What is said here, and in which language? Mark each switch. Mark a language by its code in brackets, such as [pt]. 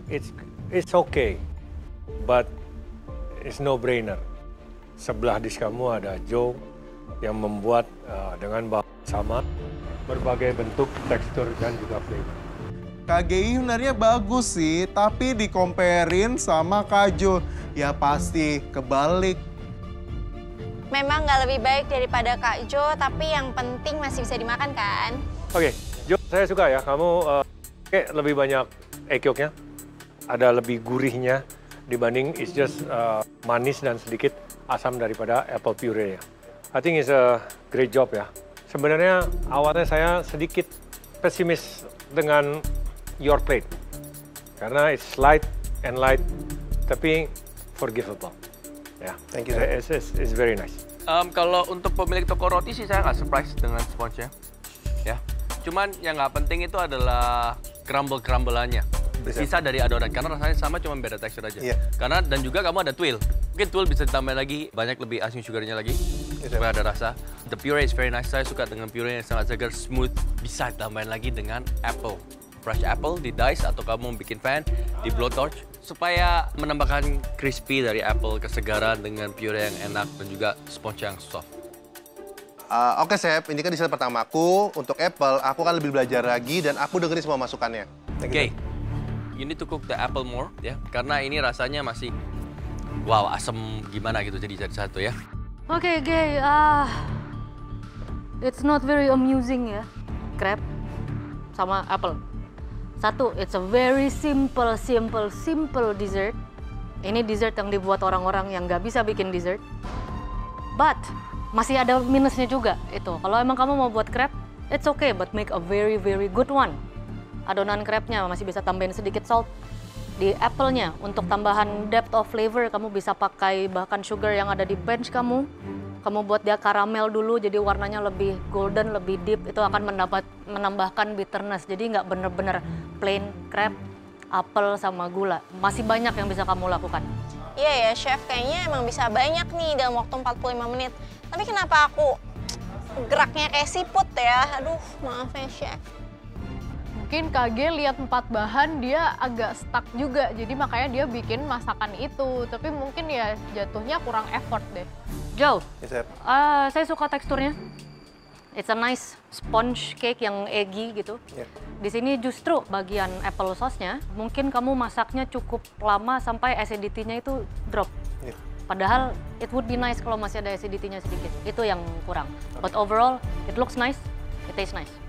[en] It's okay, but it's no brainer. [id] Sebelah dish kamu ada Joe yang membuat dengan bahan sama, berbagai bentuk, tekstur dan juga flavor. KGI sebenarnya bagus sih, tapi dikomperin sama Kak Jo, ya pasti kebalik. Memang nggak lebih baik daripada Kak Jo, tapi yang penting masih bisa dimakan kan? Oke, Joe, saya suka ya kamu lebih banyak egg yolk-nya, ada lebih gurihnya dibanding [en] it's just [id] manis dan sedikit asam daripada apple puree-nya. [en] I think it's a great job ya. [id] Sebenarnya awalnya saya sedikit pesimis dengan [en] your plate. [id] Karena [en] it's light and light, [id] tapi [en] forgivable. [id] Ya, [en] Thank you, sir. It's very nice. [id] Kalau untuk pemilik toko roti sih saya nggak surprise dengan sponge-nya. Ya. Cuman yang nggak penting itu adalah crumble-crumbleannya. Sisa dari adonan, karena rasanya sama cuma beda tekstur aja. Iya. Karena dan juga kamu ada tuil. Mungkin tuil bisa ditambahin lagi, banyak lebih icing sugarnya lagi. Iya. Supaya ada rasa. [en] The puree is very nice. [id] Saya suka dengan puree yang sangat segar, smooth. Bisa ditambahin lagi dengan apple. Fresh apple di dice atau kamu bikin fan di blowtorch supaya menambahkan crispy dari apple, kesegaran dengan puree yang enak dan juga sponge yang soft. Oke, Chef. Ini kan dessert pertamaku. Untuk apple, aku kan lebih belajar lagi dan aku dengerin semua masukannya. Oke, [en] you need to cook the apple more [id] ya, karena ini rasanya masih wow asam gimana gitu jadi satu ya. Oke, Gay. [en] It's not very amusing ya, crepe [id] sama [en] apple. 1, it's a very simple dessert. [id] Ini dessert yang dibuat orang-orang yang nggak bisa bikin dessert. But masih ada minusnya juga itu. Kalau emang kamu mau buat crepe, [en] it's okay, but make a very good one. [id] Adonan crepe-nya masih bisa tambahin sedikit salt. Di apple-nya, untuk tambahan depth of flavor, kamu bisa pakai bahkan sugar yang ada di bench kamu. Kamu buat dia karamel dulu, jadi warnanya lebih golden, lebih deep. Itu akan menambahkan bitterness. Jadi nggak bener-bener plain crepe, apel sama gula. Masih banyak yang bisa kamu lakukan. Iya ya, Chef. Kayaknya emang bisa banyak nih dalam waktu 45 menit. Tapi kenapa aku geraknya kayak siput ya? Aduh, maaf ya, Chef. mungkin KG lihat 4 bahan dia agak stuck juga, jadi makanya dia bikin masakan itu. Tapi mungkin ya jatuhnya kurang effort deh. Joe, [en] Yes, chef. [id] saya suka teksturnya. [en] It's a nice sponge cake [id] yang [en] eggy [id] gitu. [en] Yeah. [id] Di sini justru bagian apple sauce-nya, mungkin kamu masaknya cukup lama sampai acidity-nya itu drop. [en] Yeah. [id] Padahal [en] it would be nice [id] kalau masih ada acidity-nya sedikit. Itu yang kurang. [en] But overall, it looks nice, it tastes nice.